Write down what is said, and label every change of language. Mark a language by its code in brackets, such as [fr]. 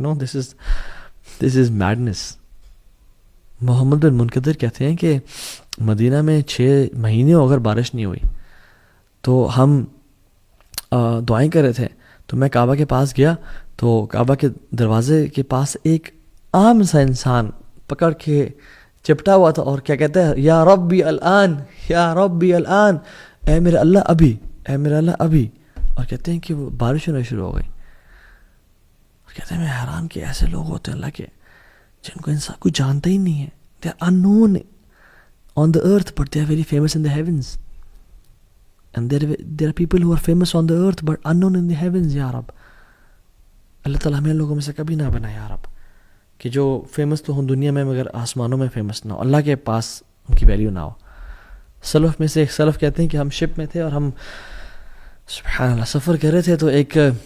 [en] No, this is madness. [ur] محمد بن منقدر کہتے ہیں کہ مدینہ میں 6 مہینے اگر بارش نہیں ہوئی تو ہم دعائیں کر رہے تھے، تو میں کعبہ کے پاس گیا تو کعبہ کے دروازے کے پاس ایک عام سا انسان پکڑ کے چپٹا ہوا تھا اور کیا کہتا ہے، یا ربی الان، یا ربی الان، اے میرے اللہ ابھی، اے میرے اللہ ابھی. اور کہتے ہیں کہ وہ بارش ہونا شروع ہو گئی. اور کہتے ہیں میں حیران کہ ایسے لوگ ہوتے ہیں اللہ کے جن کو انسان کوئی جانتا ہی نہیں ہے. [en] They are unknown on the earth but they are very famous in the heavens. And there are people who are famous on the earth but unknown in the heavens. [ur] یا رب اللہ تعالیٰ ہمیں لوگوں میں سے کبھی نہ بنا یا رب، کہ جو فیمس تو ہوں دنیا میں مگر آسمانوں میں فیمس نہ ہو، اللہ کے پاس ان کی ویلیو نہ ہو. سلف میں سے ایک سلف کہتے ہیں کہ ہم شپ میں تھے اور ہم سبحان اللہ سفر کر رہے تھے تو ایک